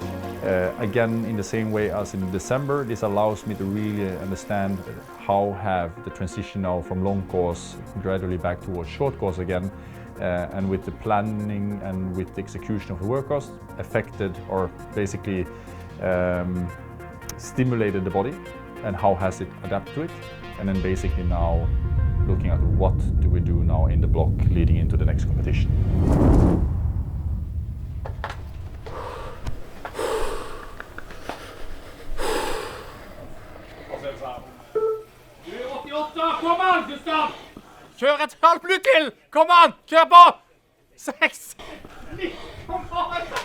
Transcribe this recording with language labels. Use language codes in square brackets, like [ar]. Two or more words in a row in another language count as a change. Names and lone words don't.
[en] Again, in the same way as in December, this allows me to really understand how have the transition now from long course gradually back towards short course again, and with the planning and with the execution of the workouts affected or basically stimulated the body, and how has it adapted to it, and then basically now looking at what do we do now in the block leading into the next competition. [no] Kom an, Gustav! Kjør et halvt minutt til! Kom an, kjør på! 6! Kom an!